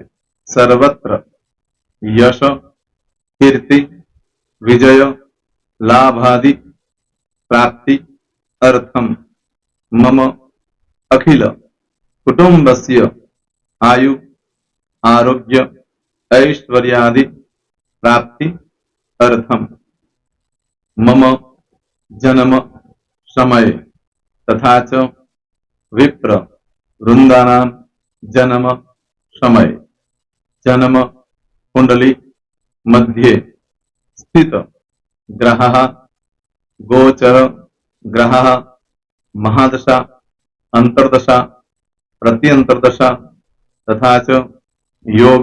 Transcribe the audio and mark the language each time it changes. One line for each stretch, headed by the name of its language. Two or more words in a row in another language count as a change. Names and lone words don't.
Sanskrit: सर्वत्र यश कीर्ति विजय लाभादि प्राप्ति अर्थम मम अखिल कुटुंबस्य आयु आरोग्य, ऐश्वर्यादि, प्राप्ति, अर्थम, मम, जन्म, समय, तथा च विप्र, वृंदानां, जन्म, समय जन्म कुंडली मध्ये स्थित ग्रहः गोचर ग्रहः महादशा अंतर्दशा प्रत्यंतर्दशा तथा च योग